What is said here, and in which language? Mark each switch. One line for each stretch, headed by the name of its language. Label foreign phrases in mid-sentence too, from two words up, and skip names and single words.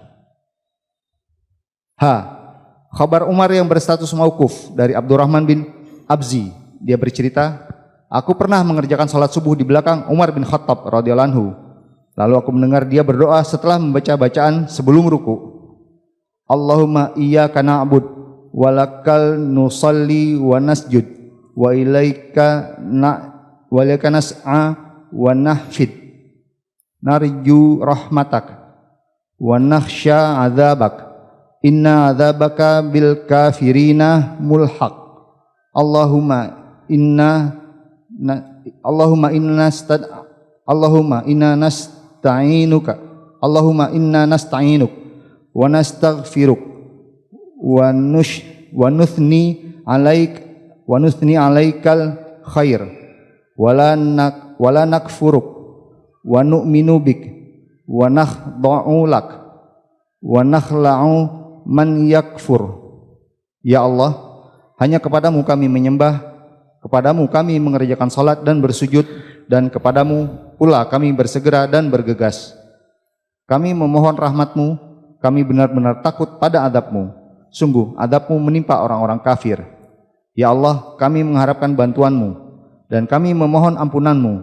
Indonesian: H. Khabar Umar yang berstatus mauquf dari Abdurrahman bin Abzi. Dia bercerita, Aku pernah mengerjakan salat subuh di belakang Umar bin Khattab radhiyallahu anhu. Lalu aku mendengar dia berdoa setelah membaca bacaan sebelum ruku.
Arabic: اللهم إياك نعبد ولك نصلي ونسجد وإليك نسعى ونحفد نرجو رحمتك ونخشى عذابك إن عذابك بالكافرين ملحق. اللهم إنا نستعينك ونستغفرك ونثني عليك الخير ولا نكفرك ونؤمن بك ونخضع لك ونخلع من يكفر.
Indonesian: Ya Allah, hanya kepadamu kami menyembah, kepadamu kami mengerjakan salat dan bersujud, dan kepadamu pula kami bersegera dan bergegas. Kami memohon rahmat-Mu, kami benar-benar takut pada adab-Mu. Sungguh adab-Mu menimpa orang-orang kafir. Ya Allah, kami mengharapkan bantuan-Mu, dan kami memohon ampunan-Mu.